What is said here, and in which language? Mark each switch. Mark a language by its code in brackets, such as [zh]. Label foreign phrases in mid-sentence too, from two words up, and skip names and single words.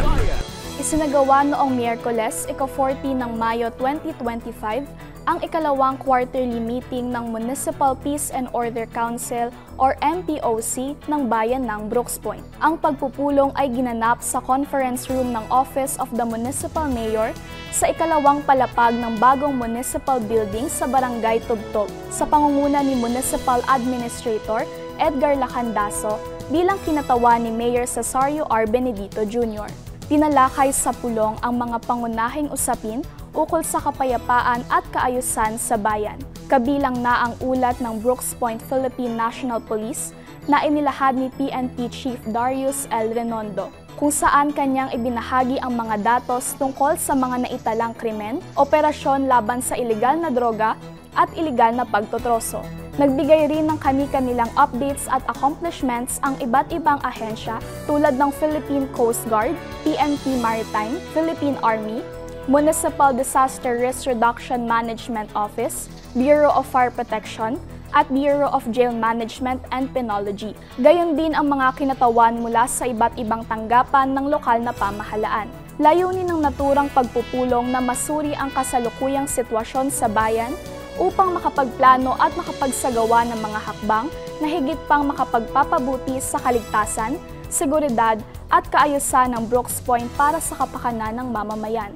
[tl] Isinagawa noong Miyerkules, ika-14 ng Mayo 2025, ang ikalawang [en] quarterly meeting [tl] ng Municipal Peace and Order Council or MPOC ng Bayan ng Brooks Point. Ang pagpupulong ay ginanap sa [en] conference room [tl] ng Office of the Municipal Mayor sa ikalawang palapag ng bagong [en] municipal building [tl] sa Barangay Tubtob sa pangunguna ni Municipal Administrator Edgar Lacandaso bilang kinatawan ni Mayor Cesario R. Benedito Jr. Tinalakay sa pulong ang mga pangunahing usapin ukol sa kapayapaan at kaayusan sa bayan. Kabilang na ang ulat ng Brooks Point Philippine National Police na inilahad ni PNP Chief Darius L. Renondo, kung saan kanyang ibinahagi ang mga datos tungkol sa mga naitalang krimen, operasyon laban sa ilegal na droga at ilegal na pagtotroso. Nagbigay rin ng kani-kanilang updates at accomplishments ang iba't ibang ahensya tulad ng Philippine Coast Guard, PNP Maritime, Philippine Army, Municipal Disaster Risk Reduction Management Office, Bureau of Fire Protection, at Bureau of Jail Management and Penology. Gayon din ang mga kinatawan mula sa iba't ibang tanggapan ng lokal na pamahalaan. Layunin ng naturang pagpupulong na masuri ang kasalukuyang sitwasyon sa bayan upang makapagplano at makapagsagawa ng mga hakbang na higit pang makapagpapabuti sa kaligtasan, seguridad at kaayusan ng Brooks Point para sa kapakanan ng mamamayan.